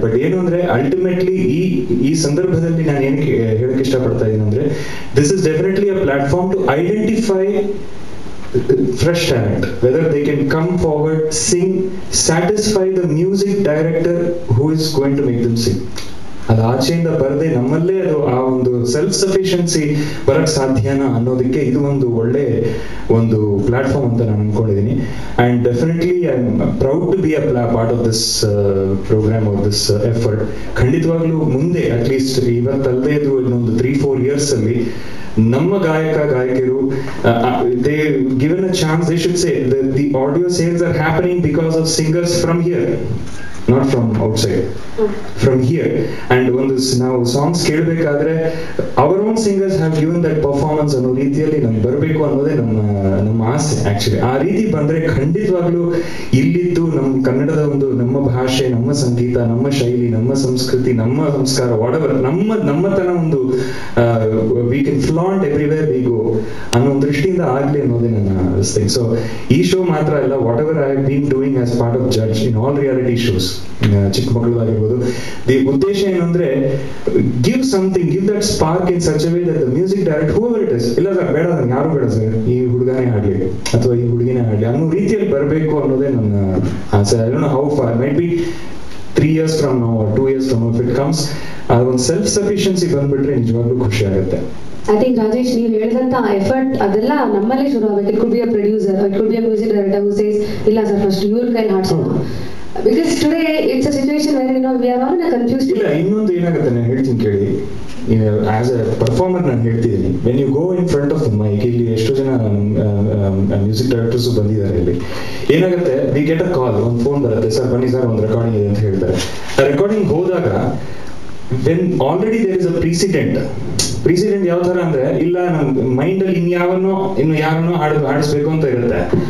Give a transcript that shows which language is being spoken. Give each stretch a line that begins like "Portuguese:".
Kannada: But ಏನು ಅಂದ್ರೆ ultimately ಈ ಸಂದರ್ಭದಲ್ಲಿ ನಾನು ಏನಕ್ಕೆ ಹೇಳಕ್ ಇಷ್ಟಪಡ್ತಾ ಇದ್ದೀನಿ ಅಂದ್ರೆ
English: This is definitely a platform to identify fresh talent, whether they can come forward, sing, satisfy the music director who is going to make them sing.
Kannada: ಅದು ಆಚೆಯಿಂದ ಬರದೆ ನಮ್ಮಲ್ಲೇ ಅದು ಆ ಒಂದು ಸೆಲ್ಫ್ ಸಫಿಷಿಯನ್ಸಿ ಬರಕ್ ಸಾಧ್ಯನಾ ಅನ್ನೋದಕ್ಕೆ ಇದು ಒಂದು ಒಳ್ಳೆ ಒಂದು ಪ್ಲಾಟ್ಫಾರ್ಮ್ ಅಂತ ನಾನು ಅನ್ಕೊಂಡಿದ್ದೀನಿ.
English: And definitely I am proud to be a part of this programme of this effort.
Kannada: ಖಂಡಿತವಾಗ್ಲೂ ಮುಂದೆ ಅಟ್ಲೀಸ್ಟ್ ಇವತ್ತಲ್ಲದೆ ಇದು ಇನ್ನೊಂದು 3-4 years ಅಲ್ಲಿ ನಮ್ಮ ಗಾಯಕರು
English: they given a chance, they should say the audio sales are happening because of singers from here, not from outside, from here.
Kannada: And ಒಂದು ನಾವು songs ಕೇಳಬೇಕಾದ್ರೆ
English: our own singers have given that performance
Kannada: ಅನ್ನೋ ರೀತಿಯಲ್ಲಿ ನಮ್ಗೆ ಬರಬೇಕು ಅನ್ನೋದೇ ನಮ್ಮ ಆಸೆ actually. ಆ ರೀತಿ ಬಂದ್ರೆ ಖಂಡಿತವಾಗ್ಲೂ ಇಲ್ಲಿದ್ದು ನಮ್ಮ ಕನ್ನಡದ ಒಂದು ನಮ್ಮ ಭಾಷೆ, ನಮ್ಮ ಸಂಗೀತ, ನಮ್ಮ ಶೈಲಿ, ನಮ್ಮ ಸಂಸ್ಕೃತಿ, ನಮ್ಮ ಸಂಸ್ಕಾರ, ವಾಟೆವರ್ ನಮ್ಮತನ ಒಂದು
English: we can flaunt everywhere we go
Kannada: ಅನ್ನೋ ಒಂದು ದೃಷ್ಟಿಯಿಂದ ಆಗ್ಲಿ ಅನ್ನೋದೇ ನನ್ನ ಥಿಂಗ್. ಸೊ ಈ ಶೋ ಮಾತ್ರ ಅಲ್ಲ,
English: whatever I have been doing as part of judge in all reality shows,
Kannada: ಚಿಕ್ಕ ಮಕ್ಕಳದಾಗಿರ್ಬೋದು, ದಿ ಉದ್ದೇಶ ಏನು ಅಂದ್ರೆ
English: give something, give that spark in such a way that the music director whoever it is,
Kannada: ಇಲ್ಲ sir ಬೇಡ ನಂಗೆ ಯಾರು ಬೇಡ sir, ಈ ಹುಡುಗನೇ ಹಾಡ್ಲಿ ಅಥವಾ ಈ ಹುಡುಗಿನೇ ಹಾಡ್ಲಿ ಅನ್ನೋ ರೀತಿಯಲ್ಲಿ ಬರಬೇಕು ಅನ್ನೋದೇ ನನ್ನ ಆಸೆ.
English: I don't know how far, might be 3 years from now or 2 years from now, if it comes,
Kannada: ಒಂದು ಸೆಲ್ಫ್ ಸಫಿಷಿಯನ್ಸಿ ಬಂದ್ಬಿಟ್ರೆ ನಿಜವಾಗ್ಲೂ ಖುಷಿ ಆಗುತ್ತೆ.
English: I think
Kannada: ರಾಜೇಶ್, ನೀವು ಹೇಳಿದಂತ ಎಫರ್ಟ್ ಅದೆಲ್ಲ ನಮ್ಮಲ್ಲೇ ಶುರು ಆಗಬೇಕು.
English: it could be a producer, it could be a music director who says
Kannada: ಇಲ್ಲ ಸರ್ ಫಸ್ಟ್ ಇವ್ರ ಕೈಲಿ ಹಾಡ್ಸೋಣ.
English: Because today it's a situation where we are all in a confused.
Kannada: ಇಲ್ಲ, ಇನ್ನೊಂದು ಏನಾಗುತ್ತೆ ನಾನು ಹೇಳ್ತೀನಿ ಕೇಳಿ,
English: as a performer
Kannada: ನಾನು ಹೇಳ್ತಿದ್ದೀನಿ,
English: when you go in front of the mic,
Kannada: ಇಲ್ಲಿ ಎಷ್ಟೋ ಜನ ಮ್ಯೂಸಿಕ್ ಡೈರೆಕ್ಟರ್ಸ್ ಬಂದಿದ್ದಾರೆ, ಇಲ್ಲಿ ಏನಾಗುತ್ತೆ,
English: we get a call,
Kannada: ಒಂದು ಫೋನ್ ಬರುತ್ತೆ, ಸರ್ ಬನ್ನಿ ಸರ್ ಒಂದು ರೆಕಾರ್ಡಿಂಗ್ ಇದೆ ಅಂತ ಹೇಳ್ತಾರೆ. ಆ ರೆಕಾರ್ಡಿಂಗ್ ಹೋದಾಗ
English: when already there is a precedent
Kannada: ಯಾವ ತರ ಅಂದ್ರೆ, ಇಲ್ಲ ನಮ್ ಮೈಂಡ್ ಅಲ್ಲಿ ಇನ್ನು ಯಾರನ್ನೋ ಹಾಡಿಸ್ಬೇಕು ಅಂತ ಇರುತ್ತೆ.